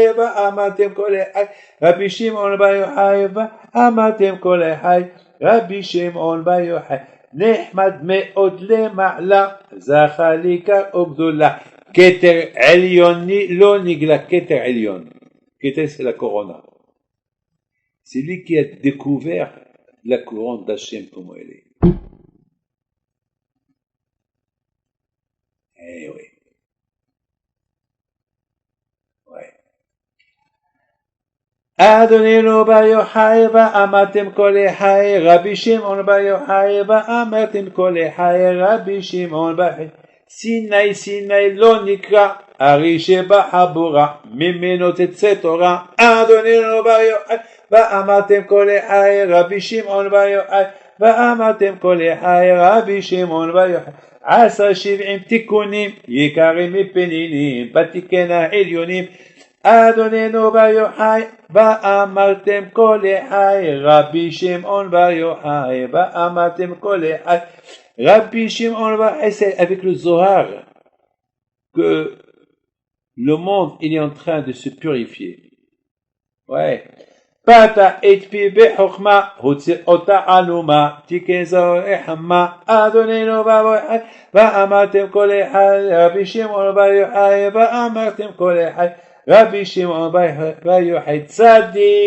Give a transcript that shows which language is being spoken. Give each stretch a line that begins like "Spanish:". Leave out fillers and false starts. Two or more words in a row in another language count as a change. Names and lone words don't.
Hebrew: ואמרתם כל אחד, רבי שמעון בר יוחאי, ואמרתם כל אחד, רבי שמעון בר יוחאי, נחמד מאוד למעלה, זכה לעיקר וגדולה, כתר עליוני לא נגלה, כתר עליון, כתר
French: c'est la corona, c'est lui qui a découvert la couronne d'Hachem comme elle est. Eh oui. Ouais.
Hebrew: אדוננו בר יוחאי, ואמרתם כל אחד, רבי שמעון בר יוחאי, ואמרתם כל אחד, רבי שמעון בר יוחאי, סיני סיני לא נקרא, הרי שבחבורה, ממנו תצא תורה, אדוננו בר יוחאי, ואמרתם כל אחד, רבי שמעון בר יוחאי, ואמרתם כל אחד, רבי שמעון בר יוחאי, 70 תיקונים, יקרים מפנינים, בתיקן העליונים, אדוננו בר יוחאי, ואמרתם כל אחד, רבי שמעון בר יוחאי, ואמרתם כל אחד, רבי שמעון בר יוחאי,
French: c'est avec le Zohar que le monde il est en train de se purifier. Ouais.
Hebrew: פתח את פי בחוכמה, הוציא אותה עלומה, תיקן זוהר חמה, אדוננו בר יוחאי, ואמרתם כל אחד, רבי שמעון בר יוחאי, ואמרתם כל אחד, רבי שמעון בר יוחאי, צדיק